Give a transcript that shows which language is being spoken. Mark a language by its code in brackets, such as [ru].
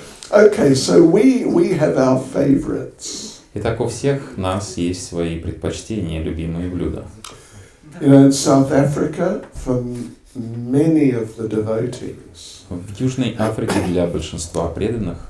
[en] Okay, so we have our favorites. [ru] Итак, у всех нас есть свои предпочтения, любимые блюда. [en] You know, in South Africa, for many of the devotees, [ru] В Южной Африке для большинства преданных